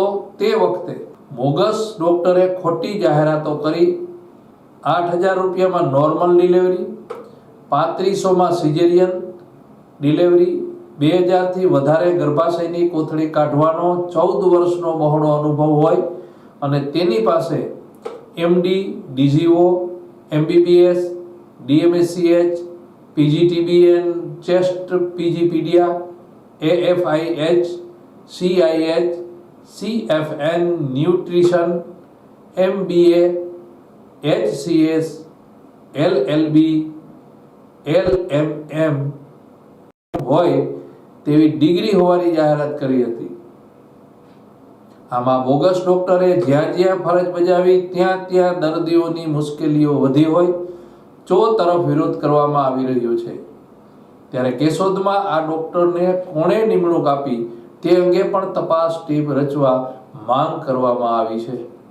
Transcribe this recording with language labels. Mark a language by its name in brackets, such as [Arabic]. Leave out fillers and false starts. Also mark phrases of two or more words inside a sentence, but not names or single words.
[Gujarati] તે વખતે બોગસ ડોક્ટરે ખોટી જાહેરાતો કરી 8,000 રૂપિયામાં [English] normal delivery, [Gujarati] 3500માં [English] caesarean delivery, [Gujarati] 2,000થી વધારે ગર્ભાશયની કોથળી કાઢવાનો 14 વર્ષનો બહોળો અનુભવ હોય અને તેની પાસે MD, DGO, MBBS, DMSCH, PGTBN, ચેસ્ટ, PGPedia, AFIH, CIH, CFN, ન્યુટ્રિશન, MBA, HCS, LLB, LMM હોય તેવી ડિગ્રી હોવાની જાહેરાત કરી હતી. આમાં બોગસ ડોક્ટરે જ્યાં જ્યાં ફરજ બજાવી ત્યાં દર્દીઓની મુશ્કેલીઓ વધી હોય તરફ વિરોધ કરવામાં આવી રહ્યો છે. ત્યારે કેશોદમાં આ ડોક્ટરને કોણે નિમણૂક આપી તે અંગે પણ તપાસ ટીમ રચવા માંગ કરવામાં આવી છે.